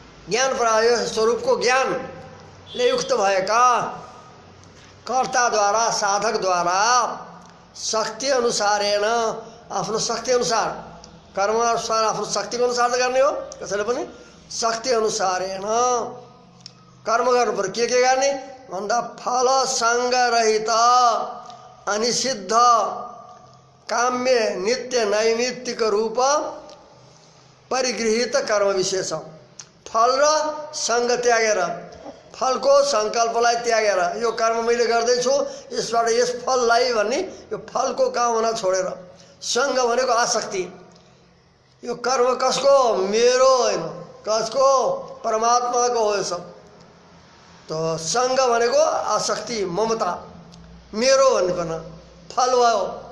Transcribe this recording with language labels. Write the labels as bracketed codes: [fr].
[ne] ज्ञान प्राय स्वरूपको ज्ञानले युक्त भएका कर्ताद्वारा साधकद्वारा शक्ति अनुसारेण आफ्नो शक्ति अनुसार कर्म अनुसार आफ्नो शक्तिको अनुसार गर्ने हो, कसैले पनि शक्ति अनुसारेण कर्म गर्नु पर्यो। के गर्ने भन्दा [sa] फल संग रहित अनिषिद्ध काम्य नित्य नैमित्तिक रूप परिगृहित कर्म विशेष। [ne] फल र संग त्यागेर, फलको संकल्पलाई त्यागेर यो कर्म मैले गर्दैछु यसबाट यस फललाई भन्ने यो फलको कामना छोडेर, संग भनेको आसक्ति, यो कर्म कसको मेरो होइन, कसको परमात्माको हो। यो सब तो संग भनेको आसक्ति ममता मेरो भन्ने पर्न फल भयो।